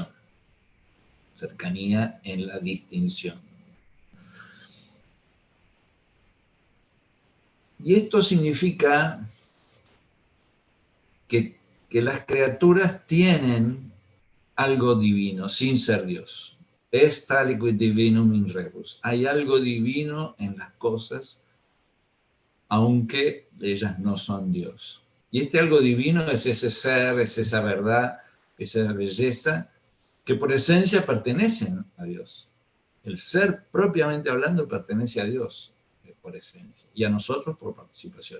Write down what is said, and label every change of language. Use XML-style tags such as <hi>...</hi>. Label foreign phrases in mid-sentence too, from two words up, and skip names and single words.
<es>Cercanía en la distinción. Y esto significa que las criaturas tienen algo divino, sin ser Dios.</es> <la>Est aliquid divinum in rebus.</la> <es>Hay algo divino en las cosas, aunque ellas no son Dios. Y este algo divino es ese ser, es esa verdad, esa belleza, que por esencia pertenecen a Dios. El ser, propiamente hablando, pertenece a Dios por esencia, y a nosotros por participación.</es>